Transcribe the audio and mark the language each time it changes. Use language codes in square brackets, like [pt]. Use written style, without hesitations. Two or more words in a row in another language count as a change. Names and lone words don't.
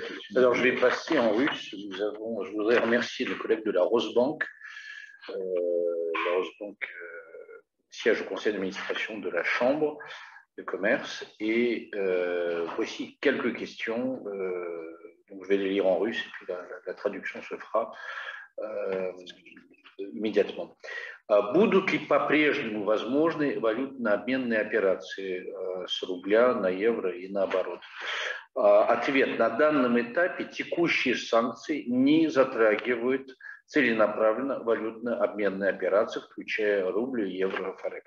[fr] alors je vais passer en russe. Je voudrais remercier le collègue de la Rosebank, siège au conseil d'administration de la Chambre de commerce. Et voici quelques questions. Donc je vais les lire en russe et puis la traduction se fera иммediatement. [ru] Будут ли по-прежнему возможны валютно-обменные операции с рубля на евро и наоборот? Ответ. На данном этапе текущие санкции не затрагивают целенаправленно валютно-обменные операции, включая рубль, евро, форекс.